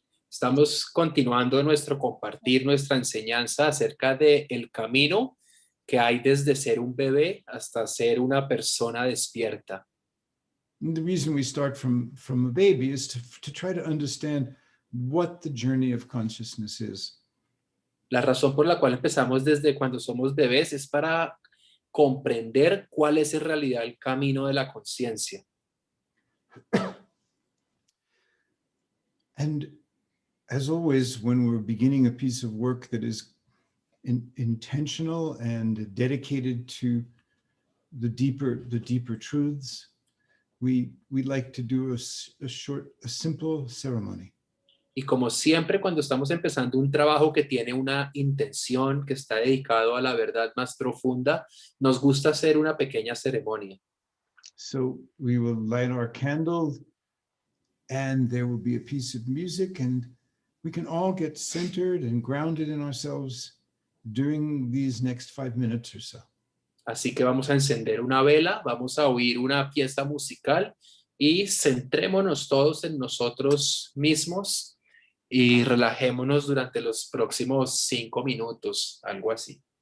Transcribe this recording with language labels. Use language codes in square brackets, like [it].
[es] Estamos continuando nuestro compartir, nuestra enseñanza acerca de el camino que hay desde ser un bebé hasta ser una persona despierta. [en] And the reason we start from a baby is to try to understand what the journey of consciousness is. [es] La razón por la cual empezamos desde cuando somos bebés es para comprender cuál es en realidad el camino de la conciencia. [en] And as always, when we're beginning a piece of work that is intentional and dedicated to the deeper truths, we like to do a simple ceremony. [es] Y como siempre, cuando estamos empezando un trabajo que tiene una intención, que está dedicado a la verdad más profunda, nos gusta hacer una pequeña ceremonia. [en] So we will light our candle and there will be a piece of music and we can all get centered and grounded in ourselves during these next 5 minutes or so. [es] Así que vamos a encender una vela, vamos a oír una pieza musical y centrémonos todos en nosotros mismos y relajémonos durante los próximos 5 minutos, algo así.